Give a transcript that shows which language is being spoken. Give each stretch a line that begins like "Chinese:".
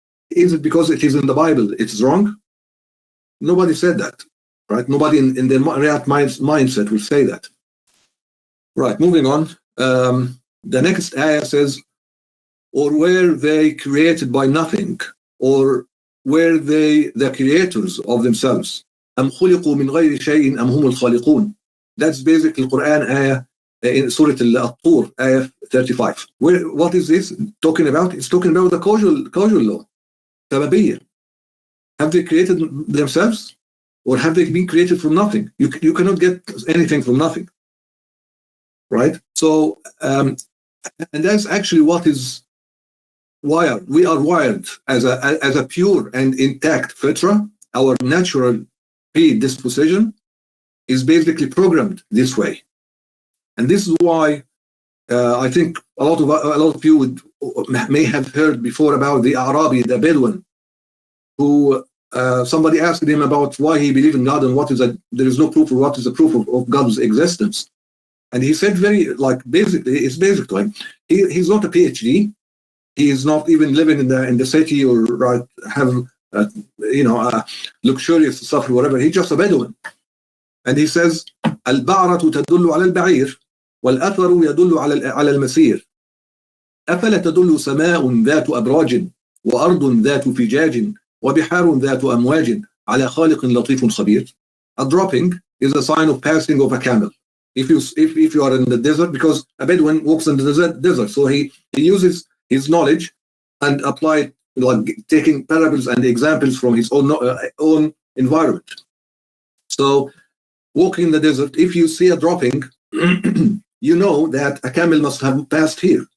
English: Is it because it is in the Bible it's wrong? Nobody said that, right? Nobody in their right mindset will say that. Right, moving on. The next ayah says, or were they created by nothing, or were they the creators of themselves?
Arabic: أم خلقوا من غير شيء أم هم الخالقون.
English: That's basically Quran ayah in Surah Al-Tur, ayah 35. What is this talking about? It's talking about the causal law. Sababiyya. Have they created themselves, or have they been created from nothing? You cannot get anything from nothing. Right? So And that's actually what is wired. We are wired as a pure and intact fitra. Our natural predisposition is basically programmed this way. And this is why I think a lot of you may have heard before about the Arabi, the Bedouin, who somebody asked him about why he believed in God and there is no proof, or what is the proof of God's existence. And he said it's basic to him. He's not a PhD. He is not even living in the city or have luxurious stuff or whatever. He's just a Bedouin.
Arabic: And he says, البعرة تدل على البعير والأثر يدل على المسير أفلا تدل سماء ذات أبراج وأرض ذات فجاج وبحار ذات أمواج على خالق لطيف خبير.
English: A dropping is a sign of passing of a camel. If you are in the desert, because a Bedouin walks in the desert, so he uses his knowledge and apply taking parables and examples from his own environment. So walking in the desert, if you see a dropping, you know that a camel must have passed here.